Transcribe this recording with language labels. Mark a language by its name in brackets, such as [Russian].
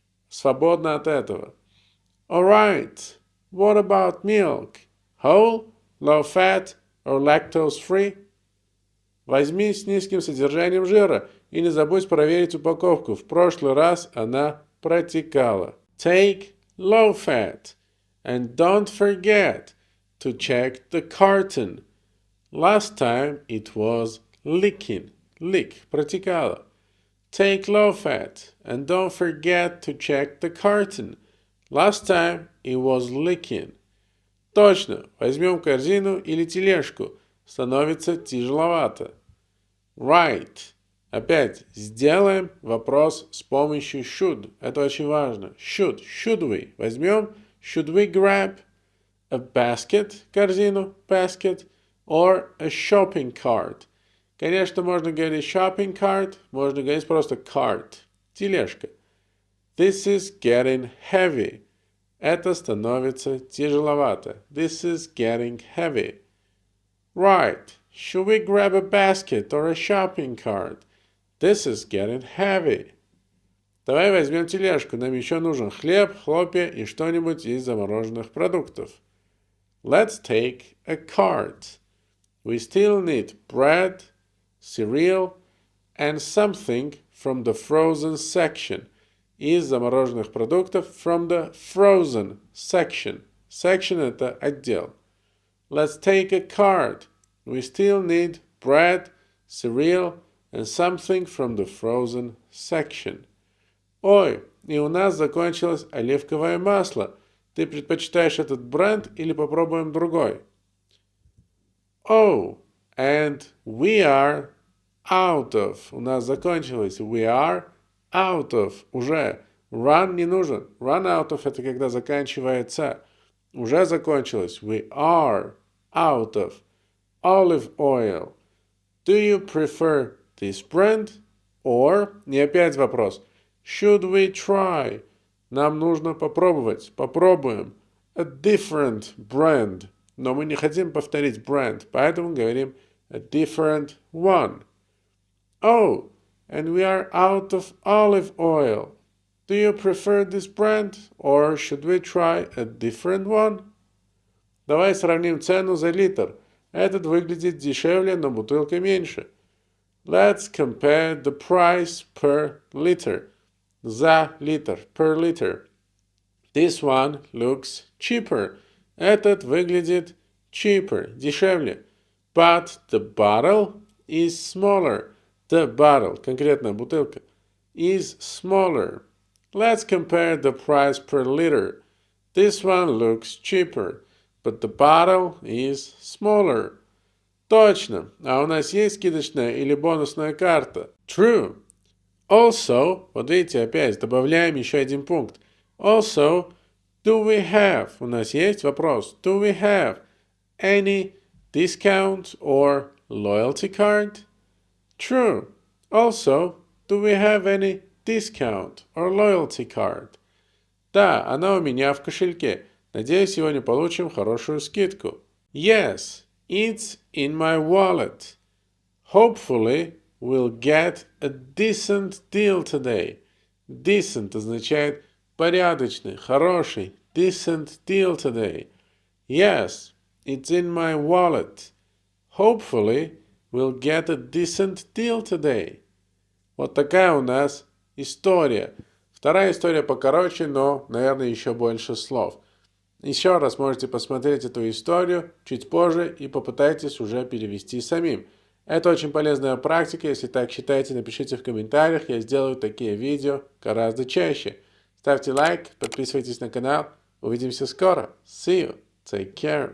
[Russian] Свободно от этого. [English] Alright. What about milk? Whole, low fat or lactose free? [Russian] Возьми с низким содержанием жира и не забудь проверить упаковку. В прошлый раз она протекала. [English] Take low fat and don't forget to check the carton. Last time it was leaking. Leak. [Russian] Протекало. [English] Take low fat and don't forget to check the carton. Last time it was leaking. [Russian] Точно. Возьмем корзину или тележку. Становится тяжеловато. Right. Опять сделаем вопрос с помощью should. Это очень важно. Should. [English] Should we? [Russian] Возьмем. [English] Should we grab a basket, корзину, basket, or a shopping cart? [Russian] Конечно, можно говорить shopping cart, можно говорить просто cart, тележка. [English] This is getting heavy. [Russian] Это становится тяжеловато. [English] This is getting heavy. Right. Should we grab a basket or a shopping cart? This is getting heavy. [Russian] Давай возьмем тележку. Нам еще нужен хлеб, хлопья и что-нибудь из замороженных продуктов. [English] Let's take a cart. We still need bread, cereal, and something from the frozen section. [Russian] Из замороженных продуктов [English] from the frozen section. [Russian] Section – это отдел. [English] Let's take a cart. We still need bread, cereal, and something from the frozen section. [Russian] Ой, и у нас закончилось оливковое масло. Ты предпочитаешь этот бренд или попробуем другой? [English] Oh, and we are out of. [Russian] У нас закончилось. [English] We are out of. [Russian] Уже. Run не нужен. Run out of это когда заканчивается. Уже закончилось. [English] We are out of olive oil. Do you prefer this brand? [Russian] Or, не опять вопрос. [English] Should we try? [Russian] Нам нужно попробовать. Попробуем. [English] A different brand. [Russian] Но мы не хотим повторить brand, поэтому говорим [English] a different one. Oh, and we are out of olive oil. Do you prefer this brand? Or should we try a different one? [Russian] Давай сравним цену за литр. Этот выглядит дешевле, но бутылка меньше. [English] Let's compare the price per liter. [Russian] За литр, [English] per liter. This one looks cheaper. [Russian] Этот выглядит cheaper, дешевле. [English] But the bottle is smaller. The bottle, [Russian] конкретно бутылка, [English] is smaller. Let's compare the price per liter. This one looks cheaper, but the bottle is smaller. [Russian] Точно. А у нас есть скидочная или бонусная карта? [English] True. [Russian] Also, вот видите, опять добавляем еще один пункт. [English] Also, do we have, [Russian] у нас есть вопрос, [English] do we have any discount or loyalty card? True. Also, do we have any discount or loyalty card? [Russian] Да, она у меня в кошельке. Надеюсь, сегодня получим хорошую скидку. [English] Yes, it's in my wallet. Hopefully, we'll get a decent deal today. [Russian] Decent означает порядочный, хороший. [English] Decent deal today. Yes, it's in my wallet. Hopefully, we'll get a decent deal today. [Russian] Вот такая у нас история. Вторая история покороче, но, наверное, еще больше слов. Еще раз можете посмотреть эту историю чуть позже и попытайтесь уже перевести самим. Это очень полезная практика. Если так считаете, напишите в комментариях. Я сделаю такие видео гораздо чаще. Ставьте лайк, подписывайтесь на канал. Увидимся скоро. [English] See you. Take care.